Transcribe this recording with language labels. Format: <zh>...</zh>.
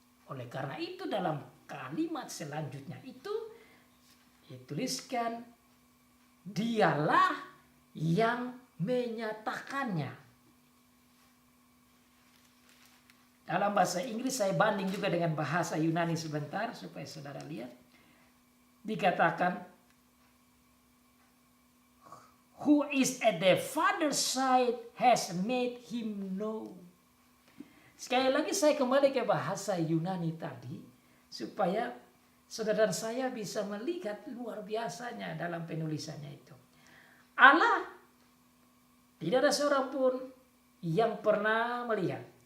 <id>Oleh karena itu dalam kalimat selanjutnya itu dituliskan, dialah yang menyatakannya. Dalam bahasa Inggris saya banding juga dengan bahasa Yunani sebentar supaya saudara lihat. Dikatakan,</id> <en>who is at the Father's side has made him know.</en> <id>Sekali lagi saya kembali ke bahasa Yunani tadi supaya saudara saya bisa melihat luar biasanya dalam penulisannya itu. Allah tidak ada seorang pun yang pernah melihat.</id>